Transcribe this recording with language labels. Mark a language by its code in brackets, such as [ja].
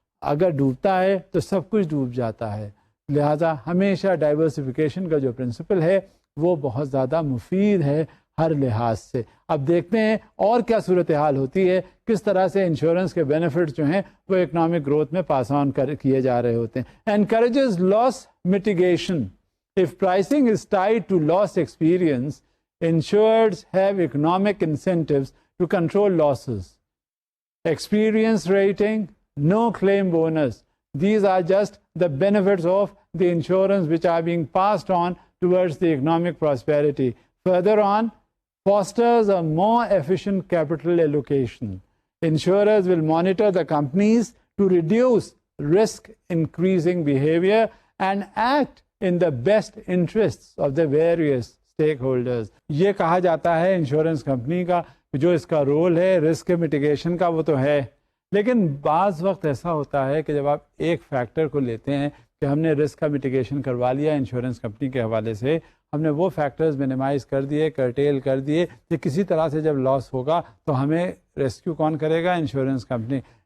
[ur] اگر ڈوبتا ہے تو سب کچھ ڈوب جاتا ہے. لہذا ہمیشہ ڈائیورسفیکیشن کا جو پرنسپل ہے وہ بہت زیادہ مفید ہے ہر لحاظ سے. اب دیکھتے ہیں اور کیا صورتحال ہوتی ہے، کس طرح سے انشورنس کے بینیفٹس جو ہیں وہ اکنامک گروتھ میں پاس آن کیے جا رہے ہوتے ہیں. [en] Encourages loss mitigation. If pricing is tied to loss experience, insureds have economic incentives to control losses. Experience rating, no claim bonus. These are just the benefits of the insurance which are being passed on towards the economic prosperity. Further on, fosters a more efficient capital allocation. Insurers will monitor the companies to reduce risk increasing behavior and act in the best interests of the various stakeholders. [ur] یہ کہا جاتا ہے insurance company کا جو اس کا role ہے risk mitigation کا وہ تو ہے، لیکن بعض وقت ایسا ہوتا ہے کہ جب آپ ایک فیکٹر کو لیتے ہیں کہ ہم نے رسک کا میٹیگیشن کروا لیا انشورنس کمپنی کے حوالے سے، ہم نے وہ فیکٹرز منیمائز کر دیے، کرٹیل کر دیے کہ کسی طرح سے جب لاس ہوگا تو ہمیں ریسکیو کون کرے گا؟ Insurance company.